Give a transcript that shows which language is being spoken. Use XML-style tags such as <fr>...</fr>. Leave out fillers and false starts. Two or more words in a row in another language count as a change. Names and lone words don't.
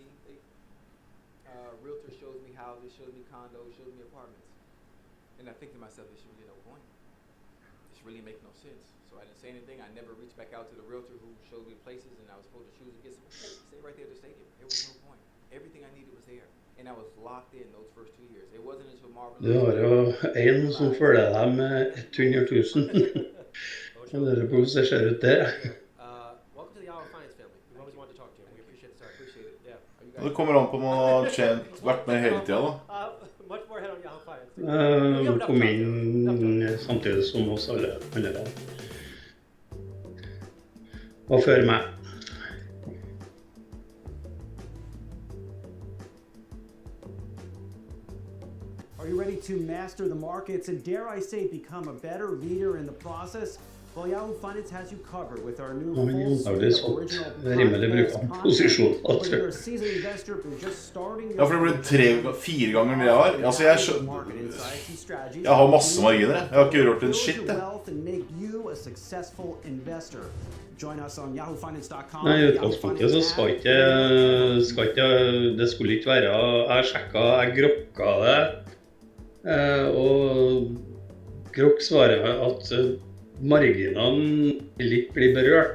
<en>Realtor shows me houses, shows me condos, shows me apartments, and I think to myself, there's really no point. This really makes no sense. So I didn't say anything. I never reached back out to the realtor who showed me places, and I was supposed to choose and get some. Stay right there at the stadium. There was no point. Everything I needed was there, and I was locked in those first 2 years. It wasn't until Marvin.</en> <no>Du har jo en som følger deg med 100 000. Kan dere prosessere ut det?</no> <en>Welcome to the Yahoo Finance family. We always wanted to talk to you. We appreciate the start. Appreciate it. Yeah.</en> <no>Det kommer an på om man har vært med hele tiden da.</no> <en>Much more head on Yahoo Finance.</en> <no>Han kom inn samtidig som oss alle andre. Og før meg.</no> <en>Are you ready to master the markets and, dare I say, become a better leader in the process? Well, Yahoo Finance has you covered with our new full suite of original podcast whether you're a seasoned investor or just starting your...</en> <no>Ja, for det ble 3-4 ganger det jeg har. Altså, jeg har masse marginer. Jeg har ikke rørt en shit, jeg. Nei, i utgangspunktet så skal ikke, det skulle ikke være, jeg sjekket, jeg grokka det, og grokk svarer at marginene litt blir berørt.</no>